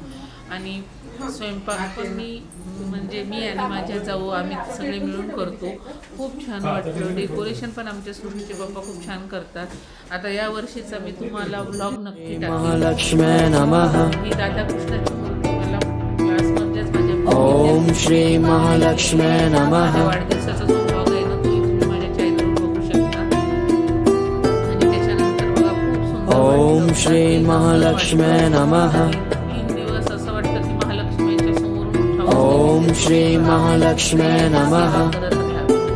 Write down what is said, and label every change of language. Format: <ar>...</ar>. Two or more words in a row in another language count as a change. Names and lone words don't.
<mr>आणि स्वयंपाक पण म्हणजे मी आणि माझ्या जाऊ आम्ही सगळे मिळून करतो. खूप छान वाटतं. डेकोरेशन पण आमच्या सुरूचे बाप्पा खूप छान करतात. आता या वर्षीचा मी तुम्हाला व्लॉग नक्की</mr> <sa>महालक्ष्मी नमः.</sa> <mr>ही राधाकृष्णाची मूर्ती मला क्लासमध्येच माझ्या</mr> <sa>ओम श्री महालक्ष्मी नमः.</sa> <mr>माझ्या वाढदिवसाचा जो व्लॉग आहे ना तो तुम्ही माझ्या चॅनलवर बघू शकता. आणि त्याच्यानंतर बघा खूप सुंदर ओम वाटतं.</mr> <sa>श्री महालक्ष्मी नमः.</sa> <mr>3 दिवस असं वाटतं की महालक्ष्मीच्या समोरून उठावं.</mr> <sa>ओम श्री महालक्ष्मी नमः.</sa> <mr>करत राहावं.</mr>